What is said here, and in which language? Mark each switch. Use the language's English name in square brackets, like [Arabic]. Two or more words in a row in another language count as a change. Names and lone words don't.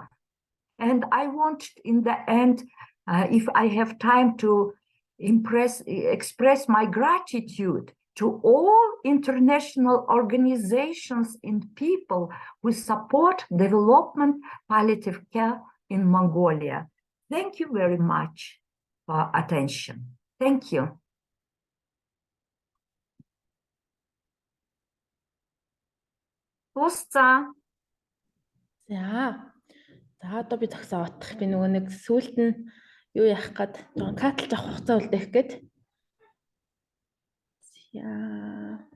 [English] And I want, in the end, if I have time, to express my gratitude to all international organizations and people who support development palliative care in Mongolia. Thank you very much for attention. Thank you. [Mongolian] Тууссан. За одоо би зогсоо отох. Би нөгөө нэг сүүлд нь юу яах гээд жоохон каталж авах хугацаа үлдээх гээд.